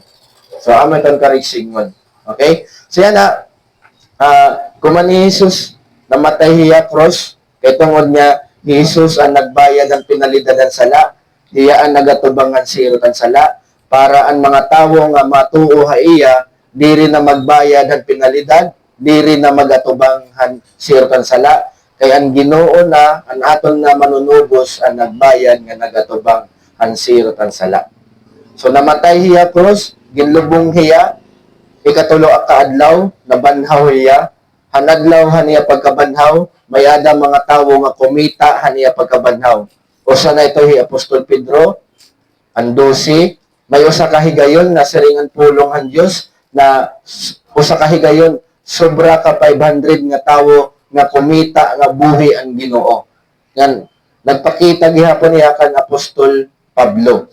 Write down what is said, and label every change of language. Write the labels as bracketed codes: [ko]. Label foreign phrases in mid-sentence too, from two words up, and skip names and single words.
[war] So amo ton karigsingon. Okay? So yan na kuman ni Jesus namatay hiya cross kay tungod niya Jesus ang nagbayad ng pinalidad ng sala, iya ang nagatubangan sirot ang sala, para ang mga tawo nga matuo ha iya, diri na magbayad ng pinalidad, diri na magatubanghan sirot ang sala, kay ang Ginoo na, ang aton na manunubos ang nagbayad nga nagatubang ang sirot ang sala. So namatay hiya cross, ginlubong hiya, ikatulo kaadlaw, nabanhaw hiya, hanadlaw haniya pagkabanhaw, may ada mga tawo nga kumita haniya pagkabanhaw. Usa na ito hi Apostol Pedro, ang 12, may usa ka higayon na siringan pulong han Dios na usa ka higayon sobra ka 500 nga tawo nga kumita nga buhi ang Ginoo. Yan, nagpakita gihapon niya kan Apostol Pablo.